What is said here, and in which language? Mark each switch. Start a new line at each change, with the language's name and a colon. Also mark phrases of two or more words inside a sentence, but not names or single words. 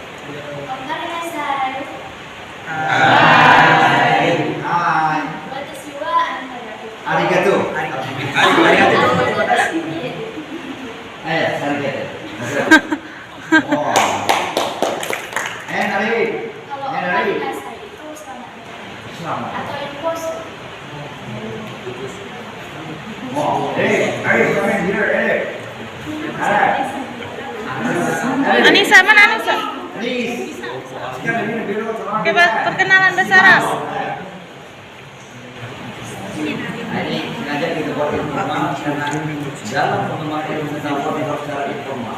English: Hi.
Japanese: Arigato. Arigato.
English: Oh. And Ari.
Indonesian: Selamat. Wow.
English: Hey, Ari, come in here. Hey.
Indonesian: Anissa, mana Anissa? Please. Sekarang ini biru. Oke, perkenalan bersara. Ini sengaja kita buat informal karena dalam pengembangan ilmu pengetahuan harus secara informal.